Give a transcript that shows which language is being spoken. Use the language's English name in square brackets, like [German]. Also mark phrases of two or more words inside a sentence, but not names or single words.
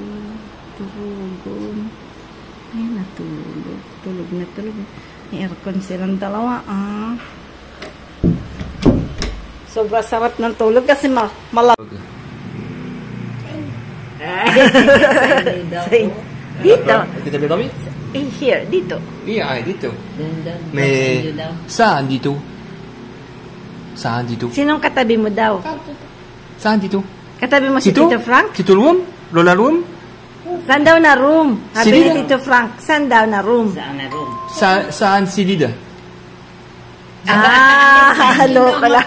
[Filipino] Turugon. Ay, natulog. Tulog na tulog. May aircon silang dalawa, Sobrang sarap ng tulog kasi malawag. Dito. [French] Tu t'as bien dormi? [Filipino] Here, dito. [French] Oui, dito. Mais ça, [Filipino] dito. [French] Ça, dito. [Filipino] Sinong katabi mo daw? [French] Ça, dito. [Filipino] Katabi mo si Tito Frank? Tito Luam? Lola Luam? Saan daw na room? Sabi Silid? ni Tito Frank, saan daw na room? Saan silid? Halo ka lang.